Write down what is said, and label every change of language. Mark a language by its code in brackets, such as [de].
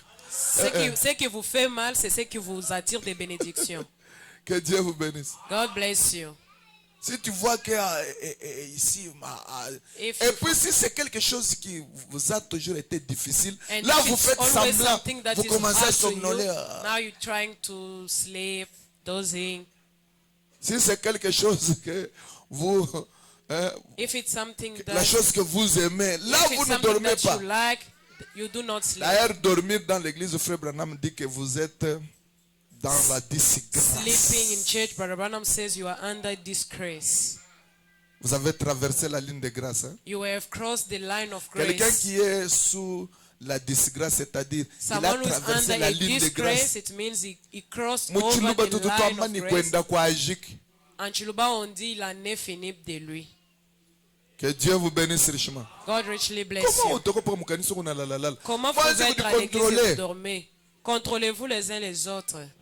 [fr] Ce qui vous fait mal, c'est ce qui vous attire des bénédictions. Que Dieu vous bénisse. [en] God bless you. [fr] Si tu vois que ici, et puis si c'est quelque chose qui vous a toujours été difficile, là vous faites semblant, vous commencez à somnoler. [en] Now you're trying to sleep, dozing. [fr] Si c'est quelque chose que vous... [en] If it's something that, [fr] la chose que vous aimez, là vous ne dormez pas. [en] You do not sleep. [fr] D'ailleurs, dormir dans l'église, Frère Branham dit que vous êtes dans la disgrâce. [en] Sleeping in church, Brother Branham says you are under disgrace. [fr] Vous avez traversé la ligne de grâce. Hein? [en] You have crossed the line of grace. [fr] Quelqu'un qui est sous la disgrâce, c'est-à-dire il a traversé la ligne de grâce. [en] It means he crossed over the line of grace. [fr] En Chiluba, on dit il en est fini de lui. Que Dieu vous bénisse richement. [en] God richly bless you. [fr] Comment vous êtes à l'église et vous dormez? Contrôlez-vous les uns les autres.